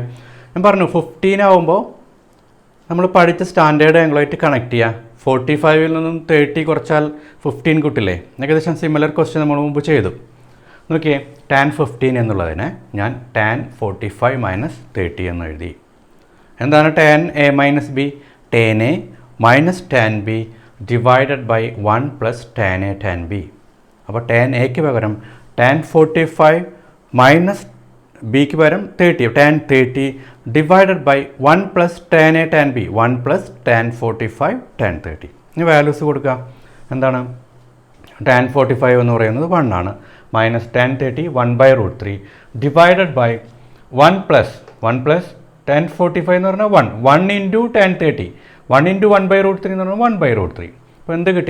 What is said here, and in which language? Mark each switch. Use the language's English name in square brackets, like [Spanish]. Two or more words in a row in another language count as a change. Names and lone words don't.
[Malayalam] ഞാൻ പറഞ്ഞു 15 ആകുമ്പോൾ നമ്മൾ പഠിച്ച സ്റ്റാൻഡേർഡ് ആംഗിളായിട്ട് കണക്ട് ചെയ്യുക. 45ൽ നിന്നും 30 കുറച്ചാൽ 15 കിട്ടില്ലേ. ഏകദേശം [English] similar question [Malayalam] നമ്മൾ മുമ്പ് ചെയ്തു. നോക്കിയേ, tan 15 എന്നുള്ളതിനെ ഞാൻ tan 45 - 30 എന്ന് എഴുതി. എന്താണ് tan a - b? tan a - tan b [English] divided by [Malayalam] 1 + tan a tan b. അപ്പോൾ tan എക്ക് പകരം tan 45 മൈനസ് ബിക്ക് പകരം 30, tan 30 [English] divided by [Malayalam] 1 + tan a tan b, 1 + tan 45 tan 30. ഇനി വാല്യൂസ് കൊടുക്കുക. എന്താണ്? tan 45 എന്ന് പറയുന്നത് 1 ആണ്, മൈനസ് tan 30 1/√3 [English] divided by [Malayalam] 1 + tan 45 എന്ന് പറഞ്ഞാൽ 1 ഇൻറ്റു tan 30, 1 ഇൻറ്റു 1/√3 എന്ന് പറഞ്ഞാൽ 1/√3. അപ്പോൾ എന്ത് കിട്ടി?